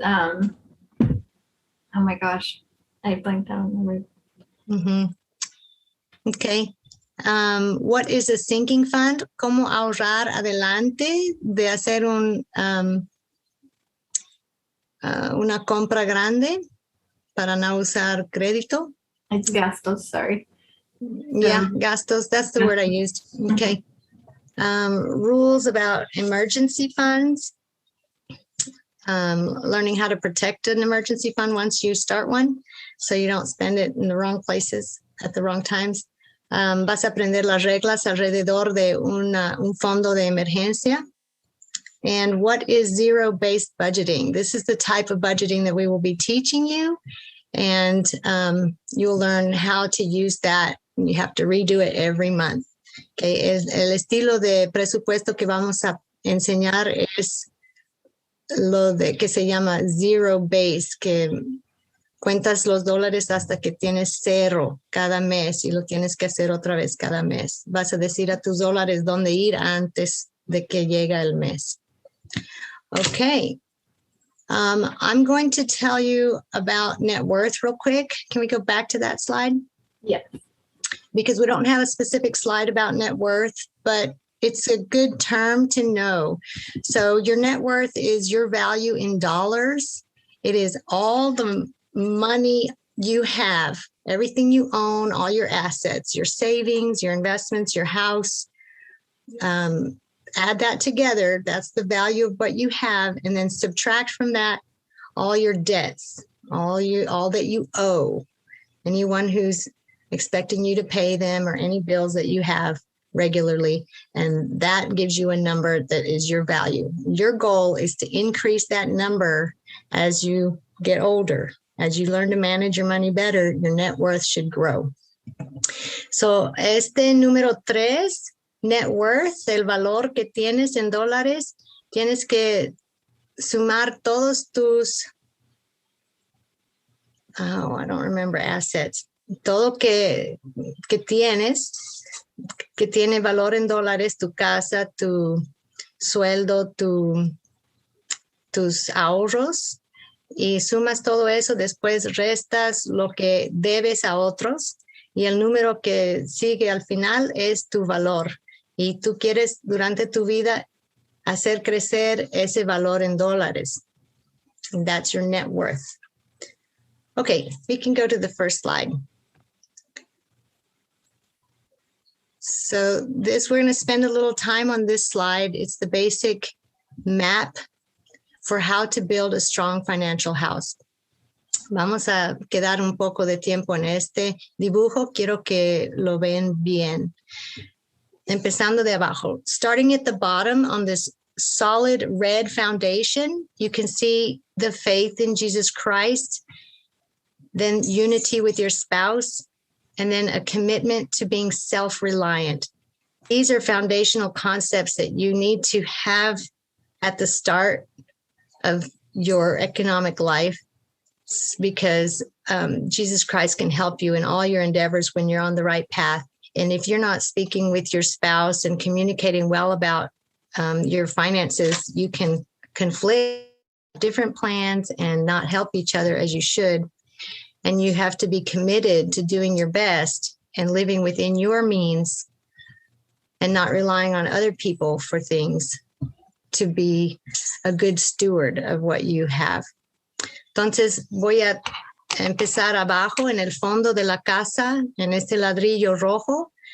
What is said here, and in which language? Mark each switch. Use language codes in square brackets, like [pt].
[en] Oh my gosh, I blanked out on the word. Mm-hmm. Okay. What is a sinking fund? [es] ¿Cómo ahorrar adelante de hacer una compra grande para no usar crédito? [en] It's gastos, sorry. Yeah, gastos. That's the word I used. Okay. Rules about emergency funds. Learning how to protect an emergency fund once you start one, so you don't spend it in the wrong places at the wrong times. [es] Vas a aprender las reglas alrededor de un fondo de emergencia. [en] And what is zero-based budgeting? This is the type of budgeting that we will be teaching you, and you'll learn how to use that. You have to redo it every month. [es] Okay, el estilo de presupuesto que vamos a enseñar es lo de que se llama zero base, que cuentas los dólares hasta que tienes cero cada mes y lo tienes que hacer otra vez cada mes. Vas a decir a tus dólares dónde ir antes de que llega el mes. [en] Okay. I'm going to tell you about net worth real quick. Can we go back to that slide? Yes. Because we don't have a specific slide about net worth, but it's a good term to know. So your net worth is your value in dollars. It is all the money you have, everything you own, all your assets, your savings, your investments, your house. Add that together. That's the value of what you have. And then subtract from that all your debts, all that you owe, anyone who's expecting you to pay them or any bills that you have regularly. And that gives you a number that is your value. Your goal is to increase that number as you get older. As you learn to manage your money better, your net worth should grow. [es] So, número 3, net worth, el valor que tienes en dólares, tienes que sumar todos tus, [en] I don't remember, [es] assets, todo que tienes, que tiene valor en dólares, tu casa, tu sueldo, tus ahorros, y sumas todo eso, después restas lo que debes a otros, y el número que sigue al final es tu valor. Y tú quieres durante tu vida hacer crecer ese valor en dólares. [en] And that's your net worth. Okay, we can go to the first slide. So we're going to spend a little time on this slide. It's the basic map for how to build a strong financial house. [es] Vamos a quedar un poco de tiempo en este dibujo. Quiero que lo vean bien. Empezando de abajo, [en] starting at the bottom on this solid red foundation, you can see the faith in Jesus Christ, then unity with your spouse, and then a commitment to being self-reliant. These are foundational concepts that you need to have at the start of your economic life, because Jesus Christ can help you in all your endeavors when you're on the right path. And if you're not speaking with your spouse and communicating well about your finances, you can conflict different plans and not help each other as you should. And you have to be committed to doing your best and living within your means and not relying on other people for things, to be a good steward of what you have. [es] Entonces, voy a empezar abajo en el fondo de la casa, en este ladrillo rojo.